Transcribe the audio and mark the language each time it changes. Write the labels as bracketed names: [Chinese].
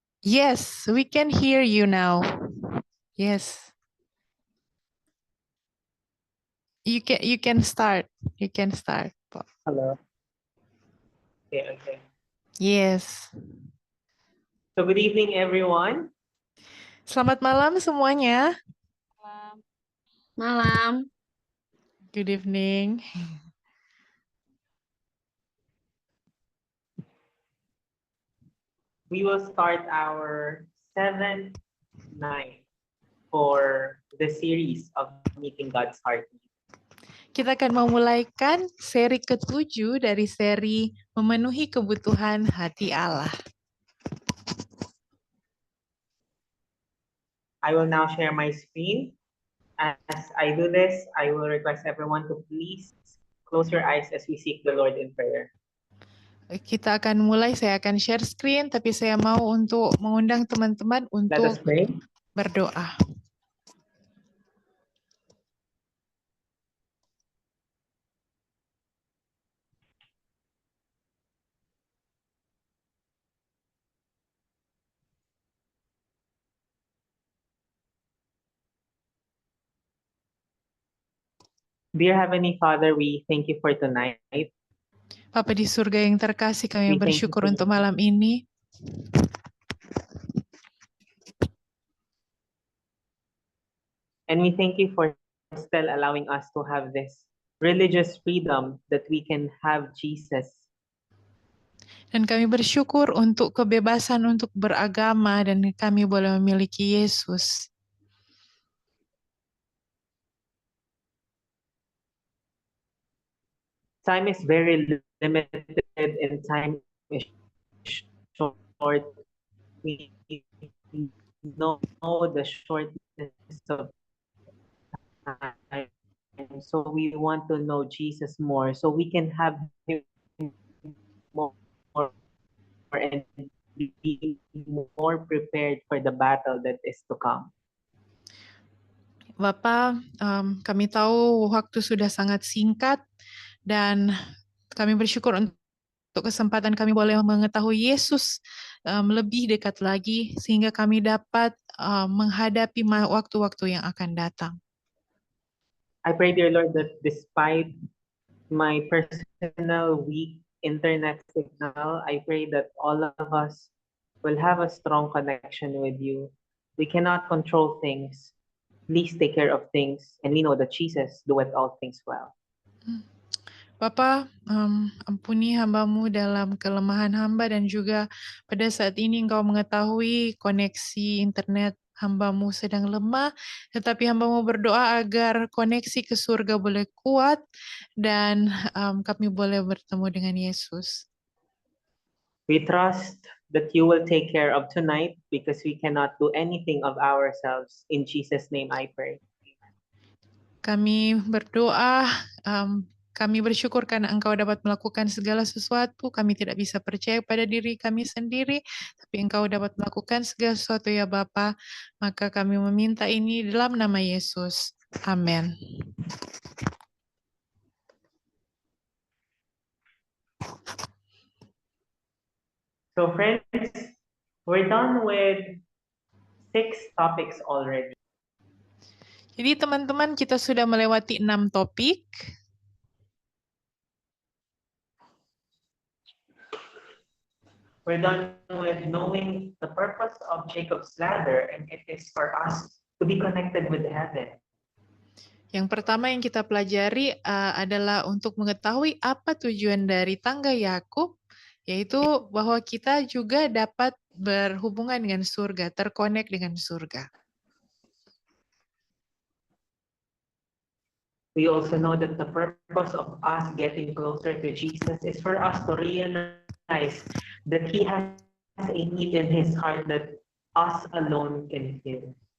[English] Yes, we can hear you now. Yes. You can start. You can start. Po. Hello. Okay. Yes. So good evening, everyone. [Indonesian] Selamat malam semuanya. Malam. [English] Good evening. We will start our 7th night for the series of Meeting God's Heart. [Indonesian] Kita akan memulaikan seri ke-7 dari seri Memenuhi Kebutuhan Hati Allah. [English] I will now share my screen. As I do this, I will request everyone to please close your eyes as we seek the Lord in prayer. [Indonesian] Kita akan mulai, saya akan share screen, tapi saya mau untuk mengundang teman-teman [English] Let us [Indonesian] untuk [English] pray. [Indonesian] berdoa. [English] Dear Heavenly Father, we thank you for tonight. [Indonesian] Bapa di surga yang terkasih, kami [English] We thank you [Indonesian] bersyukur [English] for- [Indonesian] untuk malam ini. [English] And we thank you for still allowing us to have this religious freedom that we can have Jesus. [Indonesian] Dan kami bersyukur untuk kebebasan untuk beragama dan kami boleh memiliki Yesus. [English] Time is very limited and time is short. We know the shortness of time. So we want to know Jesus more so we can have him more and be more prepared for the battle that is to come. [Indonesian] Bapak, kami tahu waktu sudah sangat singkat dan kami bersyukur untuk kesempatan kami boleh mengetahui Yesus lebih dekat lagi sehingga kami dapat menghadapi waktu-waktu yang akan datang. [English] I pray, dear Lord, that despite my personal weak internet signal, I pray that all of us will have a strong connection with you. We cannot control things. Please take care of things, and we know that Jesus doeth all things well. [Indonesian] Bapa, ampuni hamba-Mu dalam kelemahan hamba dan juga pada saat ini Engkau mengetahui koneksi internet hamba-Mu sedang lemah, tetapi hamba-Mu berdoa agar koneksi ke surga boleh kuat dan kami boleh bertemu dengan Yesus. [English] We trust that you will take care of tonight because we cannot do anything of ourselves. In Jesus' name I pray. [Indonesian] Kami berdoa, kami bersyukur karena Engkau dapat melakukan segala sesuatu. Kami tidak bisa percaya pada diri kami sendiri, tapi Engkau dapat melakukan segala sesuatu ya Bapa. Maka kami meminta ini dalam nama Yesus. Amin. [English] So friends, we're done with 6 topics already. [Indonesian] Jadi teman-teman, kita sudah melewati 6 topik. [English] We're done with knowing the purpose of Jacob's ladder, and it is for us to be connected with heaven. [Indonesian] Yang pertama yang kita pelajari adalah untuk mengetahui apa tujuan dari tangga Yakub, yaitu bahwa kita juga dapat berhubungan dengan surga, terkonek dengan surga. [English] We also know that the purpose of us getting closer to Jesus is for us to realize that He has a need in His heart that us alone can fill.